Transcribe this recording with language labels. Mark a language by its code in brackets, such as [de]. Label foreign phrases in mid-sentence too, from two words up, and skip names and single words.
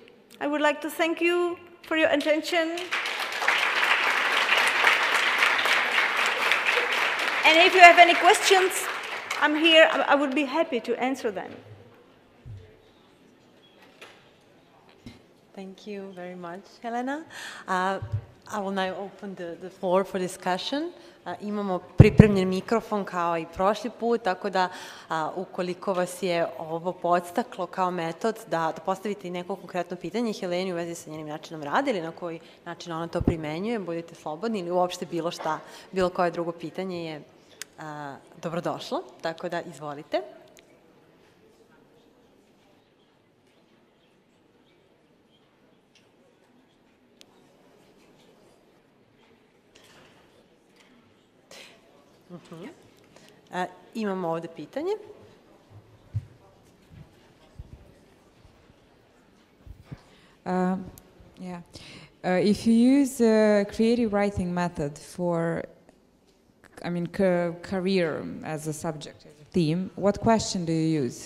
[en] I would like to thank you for your attention. And if you have any questions, I'm here. I would be happy to answer them. Thank you very much, Helena. I will now open the floor for discussion. [sr] Imamo pripremljen mikrofon kao i prošli put, tako da ukoliko vas je ovo podstaklo kao metod da postavite i neko konkretno pitanje Heleni u vezi sa njenim načinom rada ili na koji način ona to primenjuje, budete slobodni ili uopšte bilo šta, bilo koje drugo pitanje je dobrodošlo, tako da izvolite. Imamo ovde pitanje. [en] If you use a creative writing method for, career as a subject, as a theme, what question do you use?